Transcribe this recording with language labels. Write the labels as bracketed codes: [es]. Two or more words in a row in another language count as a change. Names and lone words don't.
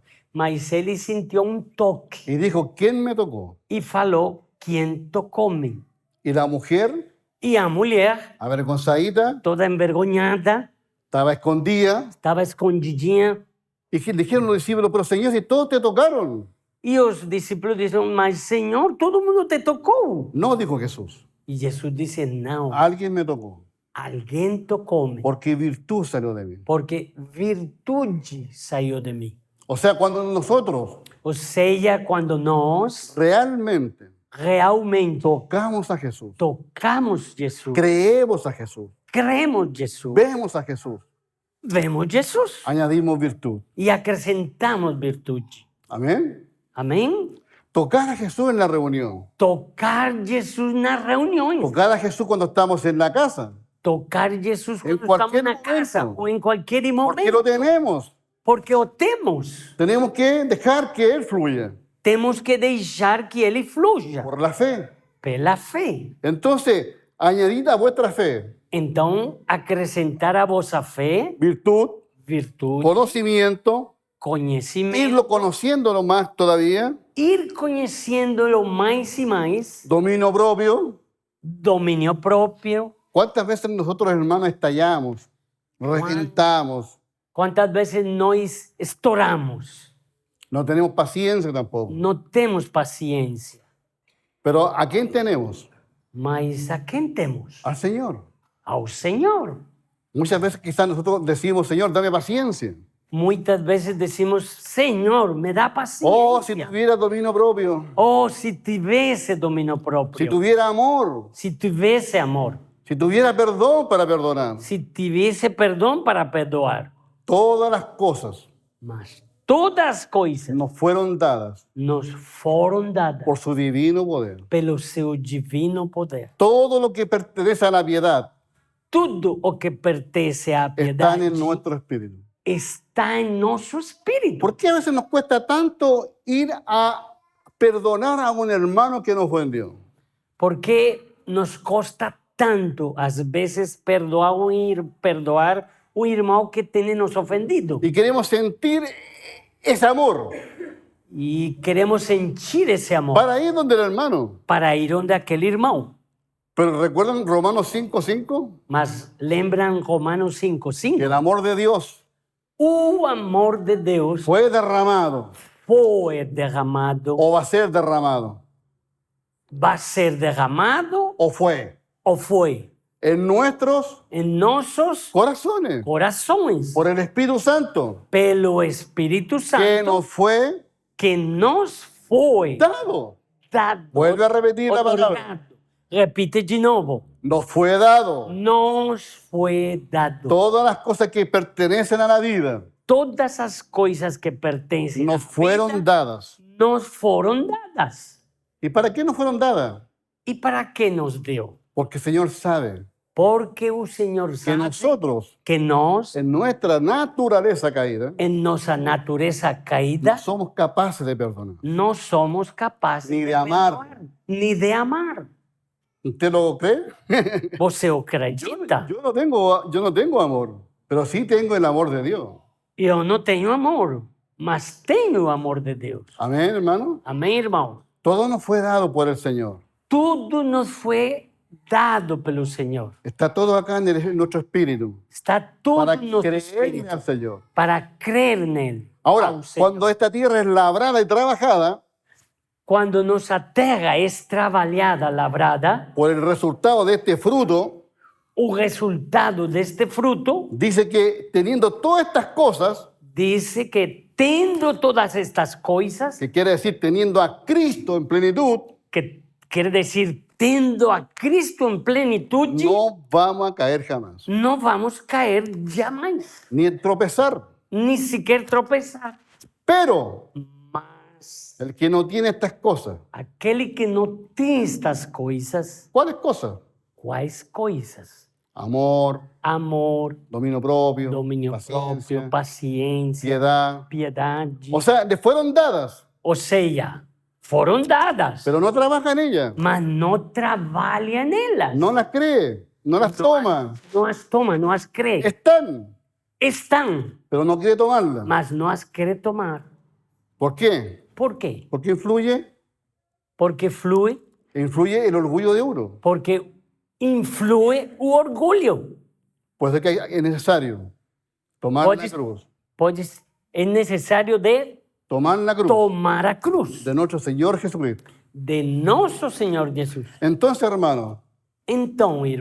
[pt] mas ele sentiu toque [es] y dijo, ¿quién me tocó? [pt] e falou, quem tocou-me? [es] Y la mujer, [pt] E a mulher, [es] avergonzadita, [pt] toda envergonhada, [es] estaba escondida, [pt] estava escondidinha, [es] y dijeron los discípulos, pero Señor, si todos te tocaron. [pt] e os discípulos disseram, mas Senhor, todo mundo te tocou. [es] No, dijo Jesús, [pt] E Jesus disse, não, [es] alguien me tocó, [pt] alguém tocou-me, [es] porque virtud salió de mí. [pt] porque virtude saiu de mim. [es] O sea, cuando nosotros [pt] Ou seja, quando nós [es] realmente [pt] realmente [es] tocamos a Jesús, [pt] tocamos Jesus, [es] creemos a Jesús, [pt] cremos Jesus, [es] vemos a Jesús, [pt] vemos Jesus [es] añadimos virtud. [pt] e acrescentamos virtude. [es] Amén. [pt] Amém? [es] Tocar a Jesús en la reunión, [pt] Tocar Jesus nas reuniões, [es] tocar a Jesús cuando estamos en la casa, [pt] tocar Jesus [es] En [pt] quando estamos [es] cualquier [pt] na casa [es] momento. [pt] ou em qualquer [es] porque [pt] momento, [es] lo tenemos. [pt] porque o temos. [es] Tenemos que dejar que Él fluya [pt] Temos que deixar que ele fluya [es] por la fe. [pt] pela fé. [es] Entonces, añadid a vuestra fe [pt] Então, acrescentar a vossa fé, [es] virtud, [pt] virtude, [es] conocimiento, [pt] conhecimento, [es] irlo conociéndolo más todavía, [pt] ir conhecendo-lo mais e mais, [es] dominio propio. [pt] domínio próprio. [es] ¿Cuántas veces nosotros, hermanos, estallamos, reventamos? [pt] Quantas vezes nós estouramos, [es] No tenemos paciencia tampoco. [pt] não temos paciência. [es] Pero ¿a quién tenemos? [pt] Mas a quem temos? [es] Al Señor. [pt] Ao Senhor. [es] Muchas veces quizás nosotros decimos, Señor, dame paciencia. [pt] Muitas vezes decimos, Senhor, me dá paciência. [es] Oh, si tuviera dominio propio, [pt] Oh, se tivesse domínio [es] si [pt] próprio, [es] tuviera amor, [pt] se tivesse amor, [es] si tuviera perdón para perdonar. [pt] se tivesse perdão para perdoar. [es] Todas las cosas [pt] Mas todas as coisas [es] nos fueron dadas [pt] nos foram dadas [es] por su divino poder. [pt] pelo seu divino poder. [es] Todo lo que pertenece a la piedad [pt] Tudo o que pertence à [es] está [pt] piedade [es] en nuestro espíritu. [pt] está em nosso espírito. [es] ¿Por qué a veces nos cuesta tanto ir a perdonar a un hermano que nos ofendió? [pt] Porque nos custa tanto, às vezes, perdoar o irmão que tem nos ofendido. [es] Y queremos sentir ese amor [pt] E queremos sentir esse amor [es] para ir donde el hermano. [pt] para ir onde aquele irmão. [es] Pero recuerdan Romanos 5:5, [pt] Mas lembram Romanos [es] que [pt] 5:5? [es] el amor de Dios [pt] O amor de Deus [es] fue derramado [pt] foi derramado, [es] o va a ser derramado [pt] vai ser derramado [es] o fue [pt] ou foi [es] en nuestros [pt] em nossos [es] corazones [pt] corações [es] por el Espíritu Santo [pt] pelo Espírito [es] que [pt] Santo [es] nos fue [pt] que nos foi [es] dado. [pt] dado. [es] Vuelve a repetir la palabra. [pt] Otorgado. Repite de novo. [es] Nos fue dado. [pt] Nos foi dado. [es] Todas las cosas que pertenecen a la vida [pt] Todas as coisas que pertencem [es] nos [pt] à [es] fueron [pt] vida [es] dadas. [pt] nos foram dadas. [es] ¿Y para qué nos fueron dadas? [pt] E para que nos deu? [es] Porque el Señor sabe [pt] Porque o Senhor [es] que [pt] sabe [es] nosotros, [pt] que nós, [es] en nuestra naturaleza caída, [pt] em nossa natureza [es] no [pt] caída, [es] somos capaces de perdonar. [pt] não somos capazes [es] Ni de amar. [pt] perdoar, nem de amar. [es] ¿Usted lo cree? [pt] Você o [es] Yo, [pt] acredita? [es] yo no tengo amor, pero sí tengo el amor de Dios. [pt] Eu não tenho amor, mas tenho o amor de Deus. [es] Amén, hermano. [pt] Amém, irmão? [es] Todo nos fue dado por el Señor. [pt] Tudo nos foi dado pelo Senhor. [es] Está todo acá en nuestro espíritu [pt] Está tudo [es] para [pt] no nosso [es] creerle [pt] espírito [es] al Señor. [pt] para crer nele. [es] Ahora, [pt] ao Senhor. [es] cuando esta tierra es labrada y trabajada, [pt] Quando nossa terra é trabalhada, lavrada, [es] por el resultado de este fruto, [pt] o resultado deste fruto [es] dice que teniendo todas estas cosas, [pt] diz que tendo todas estas coisas, [es] que quiere decir teniendo a Cristo en plenitud, [pt] que quer dizer tendo a Cristo em plenitude, [es] no vamos a caer jamás, [pt] não vamos cair jamais, [es] ni tropezar. [pt] nem sequer tropeçar. [es] Pero [pt] Mas [es] el que no tiene estas cosas, [pt] aquele que não tem estas coisas, [es] ¿cuáles cosas? [pt] quais coisas? [es] Amor, [pt] Amor, [es] dominio propio, [pt] domínio [es] paciencia, [pt] próprio, paciência, [es] piedad. [pt] piedade. [es] O sea, le fueron dadas, [pt] Ou seja, foram dadas, [es] pero no trabaja en ellas, [pt] mas não trabalha nelas. [es] no las cree, no las toma. [pt] Não as toma, não as crê. [es] Están, [pt] Estão, [es] pero no quiere tomarlas. [pt] mas não as quer tomar. [es] ¿Por qué? [pt] Por quê? [es] Porque [pt] Porque flui, [es] influye el orgullo de uno. [pt] porque influi o orgulho. [es] Pues es que es necesario tomar la Puedes- cruz, [pt] Pois é necessário de [es] tomar la cruz [pt] tomar a cruz [es] de nuestro Señor Jesucristo. [pt] de nosso Senhor Jesus. [es] Entonces, hermano, [pt] Então, irmão,